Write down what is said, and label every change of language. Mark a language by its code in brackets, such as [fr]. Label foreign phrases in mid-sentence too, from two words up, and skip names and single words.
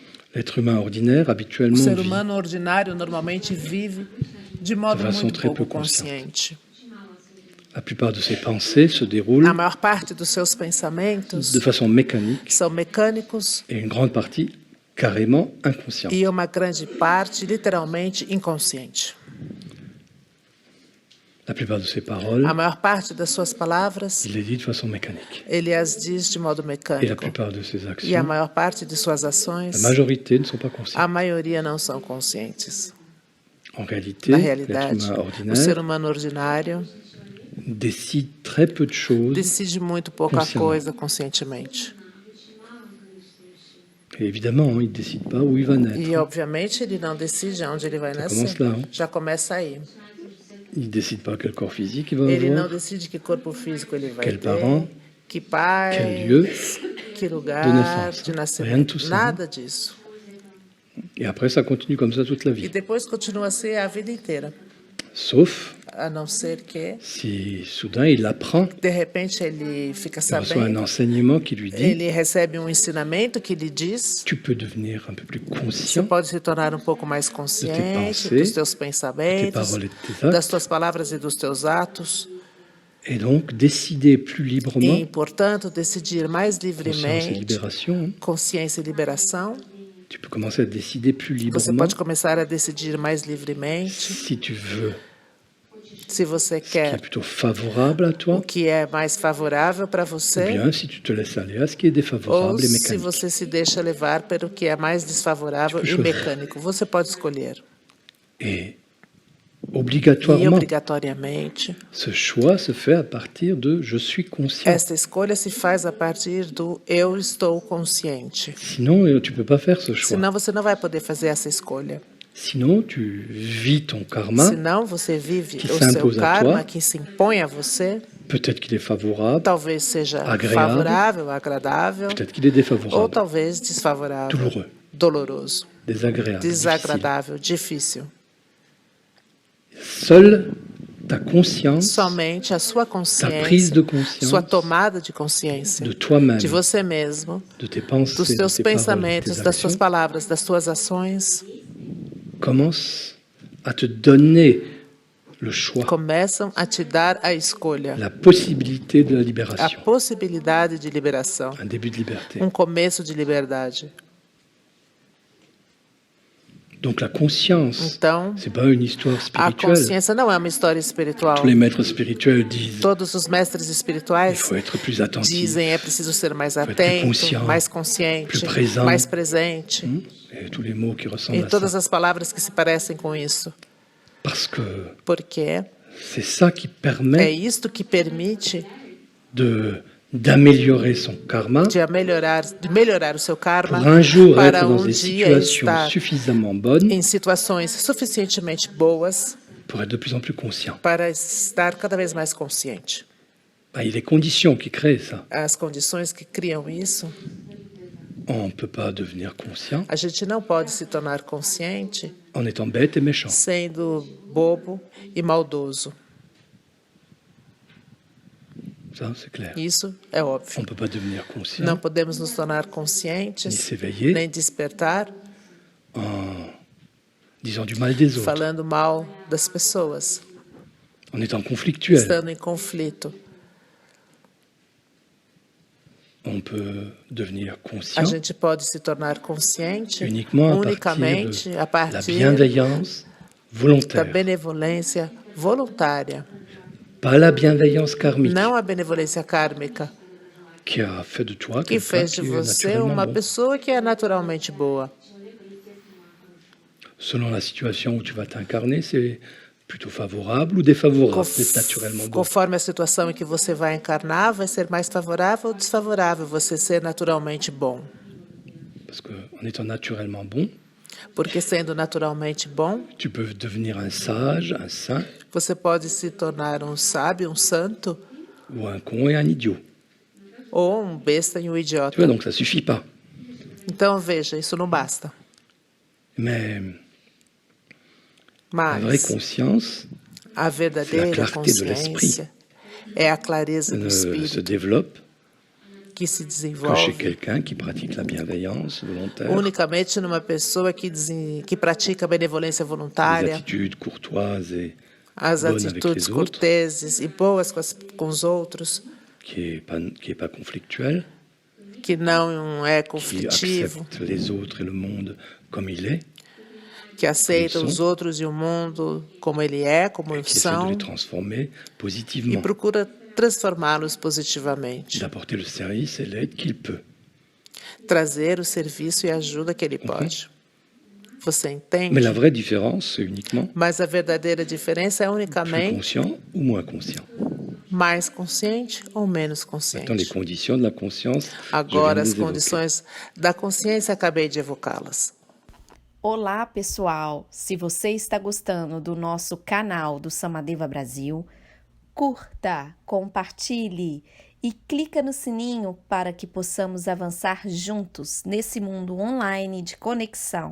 [fr] L'être humain ordinaire, [pt] O [fr] habituellement, [pt] ser [fr] vit [pt] humano ordinário normalmente vive de modo [fr] façon [pt] muito [fr] très [pt] pouco [fr] peu consciente. [pt] consciente. [fr] La plupart de ses pensées se [pt] A [fr] déroulent [pt] maior parte dos seus [fr] de [pt] pensamentos [fr] façon mécanique [pt] são mecânicos [fr] et une grande partie carrément inconsciente. [pt] e uma grande parte literalmente inconsciente. [fr] La plupart de ses paroles, [pt] A maior parte das suas palavras, [fr] il les dit de façon mécanique. [pt] ele as diz de modo [fr] Et la [pt] mecânico. [fr] plupart de ses [pt] E a [fr] actions, [pt] maior parte de suas [fr] la [pt] ações, [fr] majorité ne sont pas [pt] a [fr] conscientes. [pt] maioria não são conscientes. [fr] En réalité, [pt] Na [fr] l'être [pt] realidade, [fr] humain [pt] o ser [fr] ordinaire [pt] humano ordinário [fr] décide très peu de choses [pt] decide muito pouca [fr] consciemment. [pt] coisa conscientemente. [fr] Et évidemment, il ne décide pas où il va naître. [pt] E, obviamente, ele não decide onde ele vai [fr] Ça [pt] nascer. [fr] commence là. [pt] Já começa aí. [fr] Il ne décide pas quel corps physique il va [pt] Ele não [fr] avoir, [pt] decide que corpo físico ele vai [fr] quel [pt] ter, [fr] parent, [pt] que pai, [fr] quel lieu [pt] que lugar [fr] de naissance. [pt] de [fr] Rien de [pt] nascimento. [fr] tout ça. [pt] Nada disso. [fr] Et après, ça continue comme ça toute la [pt] E [fr] vie. [pt] depois continua a ser a vida inteira. [fr] Sauf [pt] A não ser que, [fr] si soudain il apprend, [pt] de repente, ele fica [fr] il reçoit un [pt] sabendo, [fr] enseignement qui lui dit [pt] ele recebe um ensinamento que lhe diz: [fr] tu peux devenir un peu plus [pt] você [fr] conscient [pt] pode se tornar um pouco mais consciente [fr] pensées, [pt] dos teus [fr] de tes [pt] pensamentos, [fr] paroles et de tes [pt] das [fr] actes, [pt] tuas palavras e dos teus atos, [fr] et donc décider plus librement, [pt] e, portanto, decidir mais [fr] conscience et [pt] livremente, [fr] libération, hein. [pt] consciência e liberação. [fr] Tu peux commencer à décider plus [pt] Você [fr] librement [pt] pode começar a decidir mais livremente [fr] si tu veux [pt] se você [fr] ce qui est [pt] quer [fr] plutôt favorable à [pt] o [fr] toi, [pt] que é mais favorável para [fr] ou [pt] você, [fr] bien si tu te laisses aller à ce qui est [pt] ou [fr] défavorable et [pt] se [fr] mécanique. [pt] você se deixa levar pelo que é mais desfavorável [fr] Tu peux [pt] e [fr] choisir. [pt] mecânico. Você pode escolher. [fr] Et [pt] E [fr] obligatoirement, [pt] obrigatoriamente, [fr] ce choix se fait à partir de je suis conscient. [pt] esta escolha se faz a partir do eu estou consciente. [fr] Sinon, tu ne peux pas faire ce choix. [pt] Senão você não vai poder fazer essa escolha. [fr] Sinon, tu vis ton karma. [pt] Senão você vive [fr] que [pt] o seu [fr] s'impose à [pt] karma [fr] toi. [pt] que se impõe a você. [fr] Peut-être qu'il est favorable, [pt] Talvez seja [fr] agréable, [pt] favorável, agradável, [fr] peut-être qu'il est [pt] ou [fr] défavorable, [pt] talvez desfavorável, [fr] douloureux, [pt] doloroso, [fr] désagréable, difficile. [pt] desagradável, difícil. [fr] Seule ta conscience, [pt] Somente a sua [fr] ta [pt] consciência, [fr] prise de conscience [pt] sua tomada de consciência [fr] de toi-même, [pt] de você mesmo, [fr] de tes pensées, [pt] dos [fr] de [pt] teus [fr] tes paroles, de [pt] pensamentos, [fr] tes [pt] das tuas [fr] actions, [pt] palavras, das tuas ações, [fr] commence à te donner le choix, [pt] começam a te dar a escolha, [fr] la possibilité de la [pt] a [fr] libération, [pt] possibilidade de liberação, [fr] un début de liberté. [pt] começo de liberdade. [fr] Donc la conscience, [pt] Então, [fr] c'est pas une histoire [pt] a [fr] spirituelle. [pt] consciência não é uma história espiritual. [fr] Tous les maîtres spirituels disent [pt] Todos os mestres [fr] il [pt] espirituais [fr] faut être plus attentif, [pt] dizem é preciso ser mais [fr] être plus [pt] atento, [fr] conscient, [pt] mais consciente, [fr] plus présent. [pt] mais presente. [fr] et tous les mots qui ressemblent [pt] E [fr] à [pt] todas [fr] ça. [pt] as palavras que se parecem com isso. [fr] Parce que [pt] Porque [fr] c'est ça qui [pt] é [fr] permet [pt] isto que permite [fr] d'améliorer son karma [pt] de melhorar o seu karma [fr] pour un jour [pt] para [fr] être dans des [pt] dia [fr] situations [pt] estar [fr] suffisamment bonnes [pt] em situações suficientemente boas [fr] pour être de plus en plus conscient. [pt] para estar cada vez mais consciente. [fr] Il y a les conditions qui créent ça. [pt] As condições que criam isso, [fr] On ne peut pas devenir conscient [pt] a gente não pode se tornar consciente [fr] en étant bête et méchant. [pt] sendo bobo e maldoso. [fr] Ça, c'est clair. [pt] Isso é [fr] On [pt] óbvio. [fr] ne peut pas devenir [pt] Não [fr] conscient [pt] podemos nos tornar [fr] ni [pt] conscientes, [fr] s'éveiller [pt] nem despertar, [fr] en disant du mal des autres, [pt] falando mal das pessoas, [fr] en étant conflictuel. [pt] estando em conflito. [fr] On peut devenir [pt] A [fr] conscient [pt] gente pode se tornar consciente [fr] uniquement à [pt] unicamente a [fr] partir de la [pt] partir [fr] bienveillance [pt] da [fr] volontaire, [pt] benevolência voluntária, [fr] pas la bienveillance karmique [pt] não a benevolência kármica, [fr] qui a fait de toi [pt] que [fr] quelqu'un [pt] fez de [fr] qui est [pt] você [fr] naturellement [pt] uma [fr] bon. [pt] pessoa que é naturalmente boa. [fr] Selon la situation où tu vas t'incarner, c'est plutôt favorable ou défavorable d'être naturellement bon. [pt] Conforme a situação em que você vai encarnar, vai ser mais favorável ou desfavorável você ser naturalmente bom. [fr] Parce qu'en étant naturellement bon, [pt] Porque sendo naturalmente bom, [fr] tu peux devenir un sage, un saint, [pt] você pode se tornar um sábio, um santo, [fr] ou un con et un idiot. [pt] ou um besta e um [fr] Tu [pt] idiota. [fr] vois, donc ça suffit pas. [pt] Então, veja, isso não basta. [fr] Mais la vraie [pt] Mas [fr] conscience [pt] a verdadeira [fr] clarté de l'esprit. [pt] consciência é a clareza do [fr] se [pt] espírito [fr] développe [pt] que se [fr] que chez [pt] desenvolve [fr] quelqu'un qui pratique la bienveillance volontaire, [pt] unicamente numa pessoa que pratica a benevolência [fr] des [pt] voluntária, [fr] attitudes courtoises et [pt] as [fr] bonnes avec [pt] atitudes [fr] les autres, [pt] corteses e boas com os outros, [fr] qui est pas conflictuel, [pt] que não é [fr] qui [pt] conflitivo, [fr] accepte les autres et le monde comme il est, [pt] que aceita Isso. os outros e o mundo como ele é, como [fr] et qui essaie de [pt] são, [fr] les transformer [pt] e [fr] positivement, [pt] procura transformá-los positivamente, [fr] d'apporter le service et l'aide qu'il peut. [pt] trazer o serviço e a ajuda que ele pode. Você entende? [fr] Mais la vraie différence, c'est uniquement [pt] Mas a verdadeira diferença é [fr] plus [pt] unicamente [fr] conscient ou moins conscient. [pt] mais consciente ou menos [fr] Maintenant, les [pt] consciente. [fr] conditions de la conscience, je viens [pt] Agora, [fr] de [pt] as [fr] les évoquer. [pt] condições da consciência, acabei de evocá-las. Olá, pessoal! Se você está gostando do nosso canal do Samadeva Brasil, curta, compartilhe e clica no sininho para que possamos avançar juntos nesse mundo online de conexão.